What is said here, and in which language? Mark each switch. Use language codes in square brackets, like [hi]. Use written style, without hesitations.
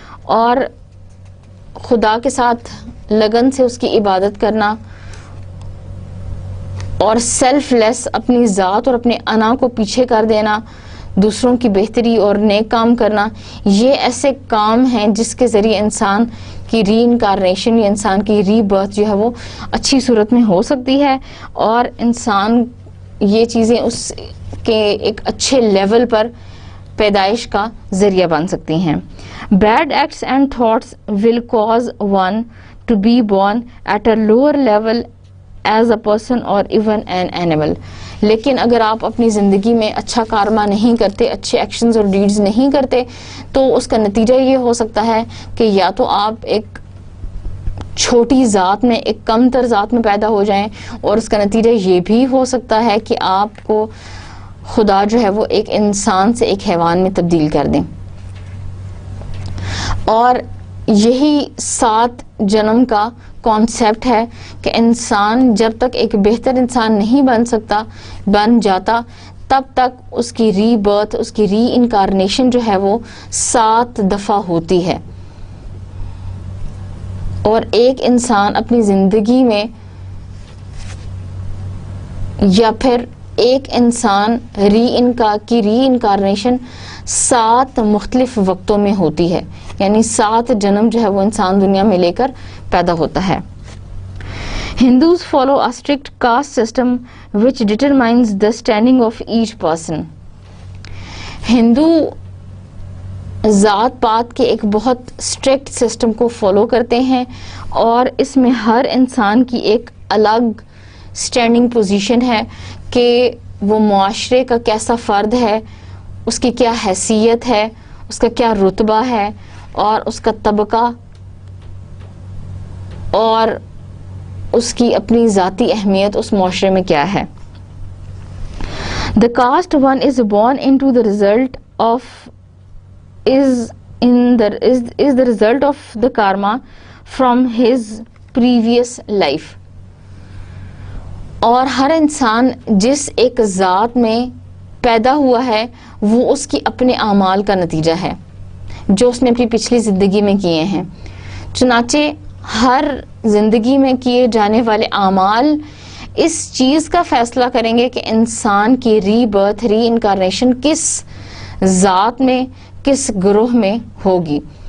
[ur] اور خدا کے ساتھ لگن سے اس کی عبادت کرنا اور سیلف لیس اپنی ذات اور اپنے انا کو پیچھے کر دینا, دوسروں کی بہتری اور نیک کام کرنا, یہ ایسے کام ہیں جس کے ذریعے انسان کی ری انکارنیشن یا انسان کی ری برتھ جو ہے وہ اچھی صورت میں ہو سکتی ہے, اور انسان یہ چیزیں اس کے ایک اچھے لیول پر پیدائش کا ذریعہ بن سکتی ہیں. [en] Bad acts and thoughts will cause one to be born at a lower level as a person or even an animal. [ur] لیکن اگر آپ اپنی زندگی میں اچھا کارما نہیں کرتے, اچھے ایکشنز اور ڈیڈز نہیں کرتے, تو اس کا نتیجہ یہ ہو سکتا ہے کہ یا تو آپ ایک چھوٹی ذات میں, ایک کم تر ذات میں پیدا ہو جائیں, اور اس کا نتیجہ یہ بھی ہو سکتا ہے کہ آپ کو خدا جو ہے وہ ایک انسان سے ایک حیوان میں تبدیل کر دیں. اور یہی 7 جنم کا کانسیپٹ ہے کہ انسان جب تک ایک بہتر انسان نہیں بن جاتا تب تک اس کی ری برتھ, اس کی ری انکارنیشن جو ہے وہ 7 دفعہ ہوتی ہے. اور ایک انسان اپنی زندگی میں, یا پھر ایک انسان ری انکارنیشن 7 مختلف وقتوں میں ہوتی ہے, یعنی 7 جنم جو ہے وہ انسان دنیا میں لے کر پیدا ہوتا ہے. [en] Hindus follow a strict caste system which determines the standing of each person. [ur] ہندو ذات پات کے ایک بہت اسٹرکٹ سسٹم کو فالو کرتے ہیں, اور اس میں ہر انسان کی ایک الگ اسٹینڈنگ پوزیشن ہے کہ وہ معاشرے کا کیسا فرد ہے, اس کی کیا حیثیت ہے, اس کا کیا رتبہ ہے, اور اس کا طبقہ اور اس کی اپنی ذاتی اہمیت اس معاشرے میں کیا ہے. [en] The caste one is born into the result of is the result of the karma from his previous life. [ur] اور ہر انسان جس ایک ذات میں پیدا ہوا ہے وہ اس کی اپنے اعمال کا نتیجہ ہے جو اس نے اپنی پچھلی زندگی میں کیے ہیں. چنانچہ ہر زندگی میں کیے جانے والے اعمال اس چیز کا فیصلہ کریں گے کہ انسان کی ری برتھ, ری انکارنیشن کس ذات میں, کس گروہ میں ہوگی.